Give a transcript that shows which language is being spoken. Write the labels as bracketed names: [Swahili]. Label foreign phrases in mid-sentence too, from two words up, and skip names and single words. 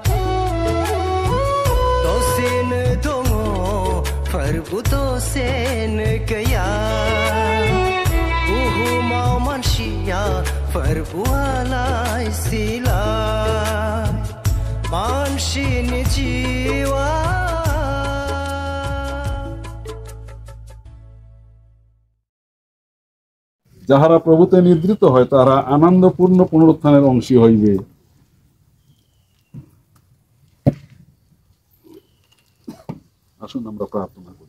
[Bodo] दसेनो दङ फोरबो, दसेनो गैया। बुहुमाव मानसिया फोरबोआलाय सिलाय। मानसिनि जिउआ [Bangla] যাহারা প্রভুতে নিদ্রিত হয় তারা আনন্দপূর্ণ পুনরুত্থানের অংশী হইবে। আসুন আমরা প্রার্থনা করি।